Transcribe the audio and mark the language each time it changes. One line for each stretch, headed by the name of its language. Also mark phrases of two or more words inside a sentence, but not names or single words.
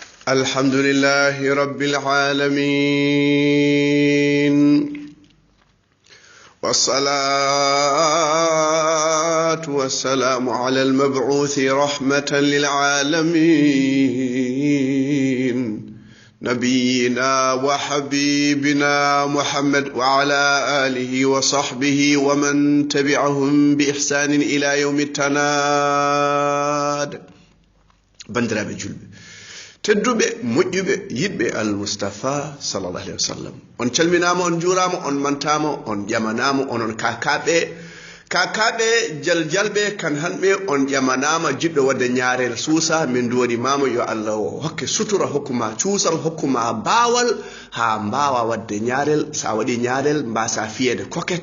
Arabic: الحمد لله رب العالمين والصلاة والسلام على المبعوث رحمة للعالمين نبينا وحبيبنا محمد وعلى آله وصحبه ومن تبعهم بإحسان إلى يوم التناد
Fula: بندرا بجلب tedduɓe moƴƴuɓe yiɗɓe almustafa
Arabic: صلى الله عليه وسلم
Fula: on calminama on juurama on mantama on ƴamanama onon kakaɓe jaljalɓe kan hanɓe on ƴamanama jiɗɗo wadde ñaarel suusa min duwaɗimama yo allah o hokke sutura hokkuma cuusal hokkuma baawal ha mbawa wadde ñaarel sa waɗi ñaarel mbasa fiyede koket